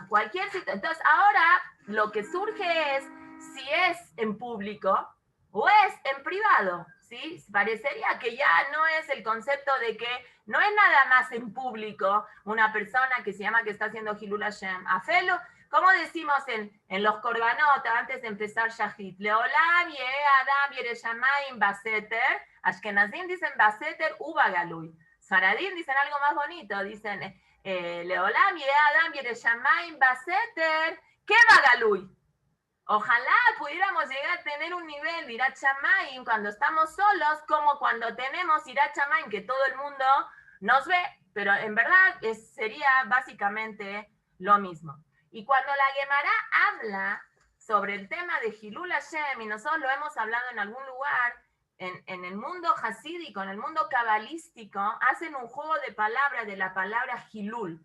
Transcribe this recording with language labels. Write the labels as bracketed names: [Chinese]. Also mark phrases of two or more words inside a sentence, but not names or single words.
[Spanish] Entonces, ahora lo que surge es si es en público o es en privado. ¿Sí? Parecería que ya no es el concepto de que no es nada más en público una persona que se llama que está haciendo [Hebrew] חילול השם. [Spanish] Afelo, ¿cómo decimos en los korbanot antes de empezar Shahit? [Hebrew] לעולם יהא אדם ירא שמים בסתר. [Spanish] Ashkenazim dicen [Hebrew] בסתר ובגלוי. [Spanish] Sfaradim dicen algo más bonito. [Hebrew] Dicen לעולם יהא אדם ירא שמים בסתר ובגלוי. [Spanish] Ojalá pudiéramos llegar a tener un nivel de [Hebrew] יראת שמים [Spanish] cuando estamos solos, como cuando tenemos [Hebrew] יראת שמים, [Spanish] que todo el mundo nos ve, pero en verdad sería básicamente lo mismo. Y cuando la Gemara habla sobre el tema de [Hebrew] חילול השם, [Spanish] y nosotros lo hemos hablado en algún lugar, en el mundo hasídico, en el mundo cabalístico, hacen un juego de palabras de la palabra Hilul.